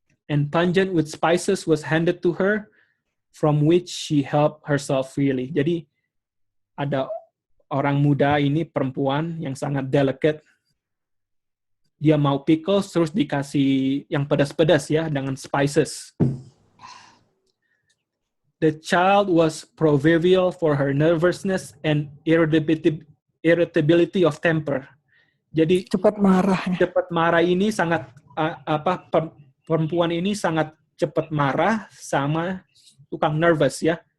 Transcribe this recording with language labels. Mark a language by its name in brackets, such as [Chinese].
[English] And pungent with spices was handed to her, from which she helped herself freely. [Indonesian] Jadi ada orang muda ini, perempuan yang sangat delicate. Dia mau pickles, terus dikasih yang pedas-pedas ya, dengan spices. [English] The child was proverbial for her nervousness and irritability of temper. [Indonesian] Jadi cepat marah. Cepat marah ini sangat perempuan ini sangat cepat marah sama tukang nervous ya.